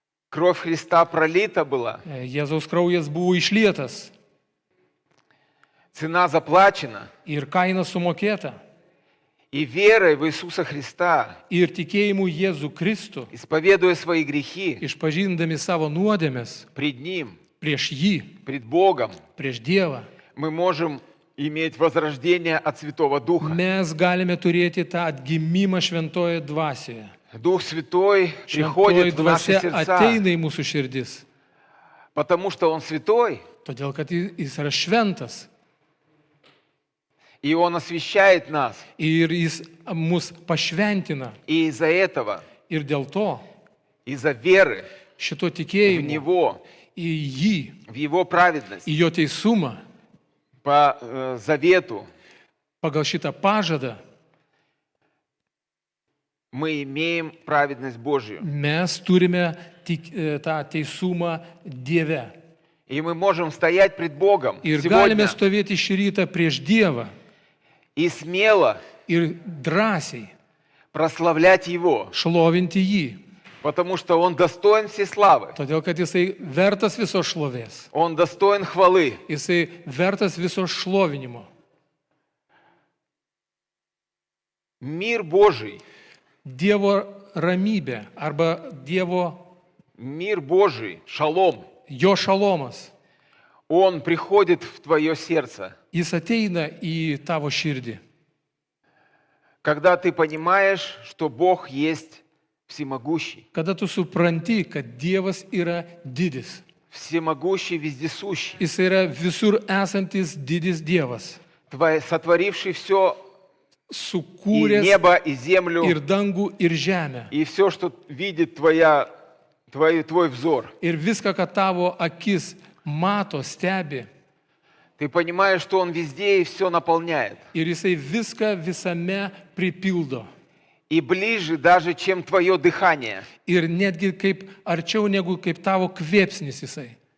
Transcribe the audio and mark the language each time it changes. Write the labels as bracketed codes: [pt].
[ru] Кровь Христа пролита была, [lt] Jėzaus kraujas buvo išlietas [ru] цена заплачена. [lt] ir kaina sumokėta. [ru] И верой в Иисуса Христа, [lt] Ir tikėjimu Jėzų Kristų, [ru] исповедуя свои грехи [lt] išpažindami savo nuodėmes [ru] пред Ним, [lt] prieš jį, [ru] пред Богом, [lt] prieš Dievą, [ru] мы можем иметь возрождение от Святого Духа. [lt] mes galime turėti tą atgimimą šventoje dvasioje. [ru] Дух Святой [lt] Šventoji [ru] приходит в наши [lt] dvasia [ru] сердца, [lt] ateina į mūsų širdis, [ru] потому что Он святой, [lt] todėl kad jis yra šventas [ru] и Он освящает нас. [lt] ir jis mus pašventina. [ru] И из-за этого, [lt] Ir dėl to [ru] из-за веры [lt] šito [ru] в [lt] tikėjimo [ru] Него, [lt] į jį, [ru] в Его праведность, [lt] į jo teisumą, [ru] по завету, [lt] pagal šitą pažadą [ru] мы имеем праведность Божью. [lt] mes turime tą teisumą Dieve. [ru] И мы можем стоять пред Богом [lt] Ir [ru] сегодня [lt] galime stovėti šį rytą prieš Dievą [ru] и смело [lt] ir drąsiai [ru] прославлять Его, [lt] šlovinti jį, [ru] потому что Он достоин всей славы, [lt] todėl kad jisai vertas visos šlovės, [ru] Он достоин хвалы. [lt] jisai vertas viso šlovinimo. [ru] Мир Божий, [lt] Dievo ramybė arba Dievo [ru] мир Божий, шалом, [lt] jo šalomas, [ru] Он приходит в твое сердце, [lt] jis ateina į tavo širdį, [ru] когда ты понимаешь, что Бог есть всемогущий, [lt] kada tu supranti, kad Dievas yra didis. [ru] всемогущий, вездесущий, [lt] Jis yra visur esantis didis Dievas, [ru] сотворивший все, и [lt] sukūręs [ru] небо, и землю, [lt] ir dangų, ir žemę. [ru] и все, что видит твой взор. [lt] Ir viską, ką tavo akis mato, stebi. [ru] Ты понимаешь, что Он везде и все наполняет. [lt] Ir jisai viską visame pripildo. [ru] И ближе даже, чем твое дыхание. [lt] Ir netgi kaip arčiau negu kaip tavo kvėpsnis jisai.